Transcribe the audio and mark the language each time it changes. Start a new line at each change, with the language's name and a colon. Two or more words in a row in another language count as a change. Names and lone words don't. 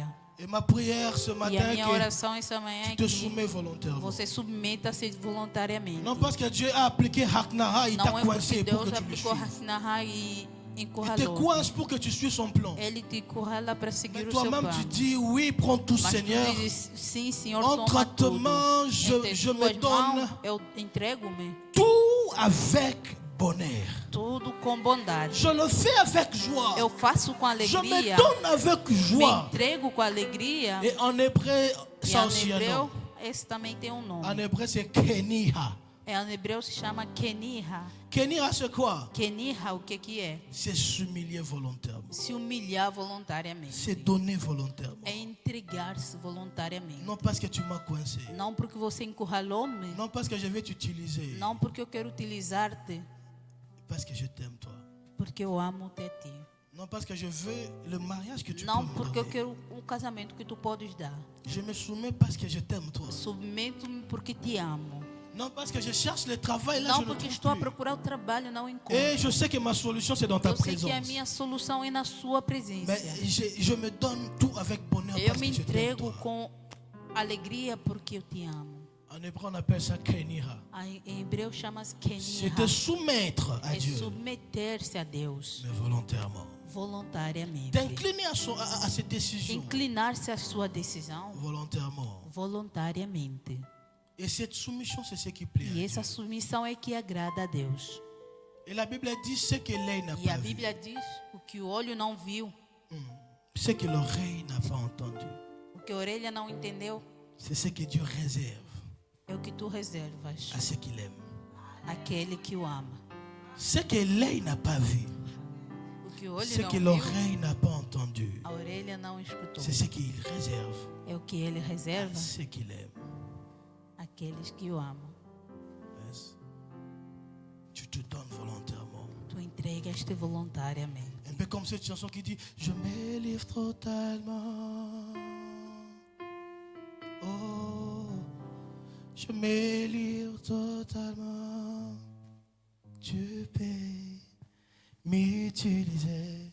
French: Et ma prière ce
Portuguese: E a
French: matin,
Portuguese: minha
French: que
Portuguese: oração essa manhã
French: tu
Portuguese: é
French: te
Portuguese: que
French: soumets volontairement.
Portuguese: você submeta-se voluntariamente.
French: Non parce que Dieu a appliqué Haknara, il t'a
Portuguese: Não é
French: coincé
Portuguese: porque
French: pour que
Portuguese: Deus
French: tu le
Portuguese: aplicou
French: suives.
Portuguese: Hakinahá e
French: Il te
Portuguese: encurralou.
French: coince pour que tu suives son plan.
Portuguese: Ele te encurrala para
French: Mais
Portuguese: seguir o seu
French: toi-même,
Portuguese: plano.
French: tu dis, oui, prends tout,
Portuguese: Mas
French: Seigneur.
Portuguese: tu dizes, sim, Senhor, toma
French: Entre tes
Portuguese: tudo.
French: mains,
Portuguese: Entre
French: je me
Portuguese: tuas
French: donne
Portuguese: mãos, eu entrego-me
French: tout avec bonheur.
Portuguese: tudo com bondade.
French: Je le fais avec joie.
Portuguese: Eu faço com
French: Je me
Portuguese: alegria.
French: donne avec
Portuguese: Me
French: joie.
Portuguese: entrego com alegria.
French: Et en hébreu,
Portuguese: E
French: ça
Portuguese: em
French: aussi un nom.
Portuguese: hebreu, esse também tem um nome.
French: En hébreu, c'est Keniha.
Portuguese: Em hebreu se chama Keniha.
French: Keniha, c'est quoi?
Portuguese: Keniha, o que é?
French: C'est s'humilier volontairement.
Portuguese: Se humilhar voluntariamente.
French: C'est donner volontairement.
Portuguese: É entregar-se voluntariamente.
French: Non parce que tu m'as coincé.
Portuguese: Não porque você encurralou-me.
French: Non parce que je vais t'utiliser.
Portuguese: Não porque eu quero utilizar-te.
French: Parce que je t'aime, toi.
Portuguese: Porque eu amo-te a ti.
French: Non parce que je veux le mariage que tu
Portuguese: Não
French: peux me
Portuguese: porque eu
French: donner.
Portuguese: quero o casamento que tu podes dar.
French: Je me soumets parce que je t'aime, toi.
Portuguese: Submeto-me porque te amo.
French: Non parce que je cherche le travail, là
Portuguese: Não
French: je ne
Portuguese: porque
French: trouve
Portuguese: estou a
French: plus.
Portuguese: procurar o trabalho e não encontro.
French: Et je sais que ma solution, c'est dans ta
Portuguese: Eu sei que a
French: présence.
Portuguese: minha solução é na sua presença.
French: Mais je me donne tout avec bonheur
Portuguese: Eu
French: parce
Portuguese: me
French: que je t'aime,
Portuguese: entrego
French: toi.
Portuguese: com alegria porque eu te amo.
French: En hébreu, on appelle ça Keniha.
Portuguese: Em hebreu chama-se
French: C'est de
Portuguese: Keniha.
French: soumettre à
Portuguese: É
French: Dieu,
Portuguese: submeter-se a Deus
French: mais volontairement.
Portuguese: voluntariamente.
French: D'incliner à ses décisions,
Portuguese: Inclinar-se à sua decisão
French: volontairement.
Portuguese: voluntariamente.
French: Et cette soumission, c'est ce qui plaît à
Portuguese: E
French: Dieu.
Portuguese: essa submissão é que agrada a Deus.
French: Et la Bible dit ce que l'œil n'a
Portuguese: E a
French: pas vu,
Portuguese: Bíblia diz o que o olho não viu,
French: ce que l'oreille n'a pas entendu.
Portuguese: o que a orelha não entendeu,
French: C'est ce que Dieu réserve
Portuguese: é o que tu reservas
French: à ceux qu'il aime.
Portuguese: àquele que o ama.
French: Ce que l'œil n'a pas vu,
Portuguese: O que o olho
French: ce
Portuguese: não
French: que
Portuguese: viu,
French: l'oreille n'a pas entendu,
Portuguese: a orelha não escutou.
French: c'est ce qu'il réserve
Portuguese: É o que ele
French: à
Portuguese: reserva
French: ceux qu'il aime.
Portuguese: àqueles que o amam.
French: Yes. Tu te donnes volontairement.
Portuguese: Tu entregas-te voluntariamente.
French: Un peu comme cette chanson qui dit je me livre totalement. Oh, je me livre totalement. Tu peux m'utiliser.